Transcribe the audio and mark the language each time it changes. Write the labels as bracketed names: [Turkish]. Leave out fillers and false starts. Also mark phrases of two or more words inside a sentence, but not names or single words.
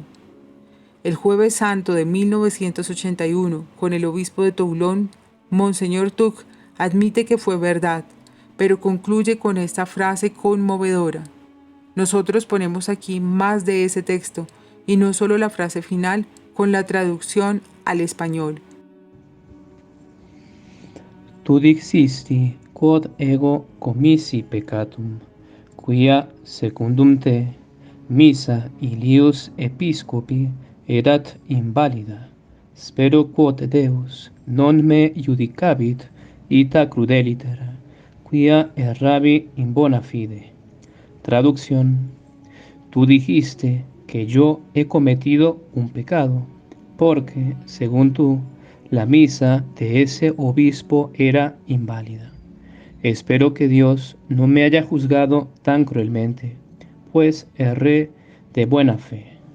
[Spanish] El Jueves Santo de 1981, con el obispo de Toulon, Monseñor Tug admite que fue verdad, pero concluye con esta frase conmovedora: nosotros ponemos aquí más de ese texto, y no solo la frase final, con la traducción al español. [Latin] Tu dixisti quod ego commissi peccatum, quia secundum te missa ilius episcopi erat invalida. Spero quod Deus non me judicabit ita crudeliter, quia errabi in bona fide. [Spanish] Traducción: tú dijiste que yo he cometido un pecado, porque, según tú, la misa de ese obispo era inválida. Espero que Dios no me haya juzgado tan cruelmente, pues erré de buena fe.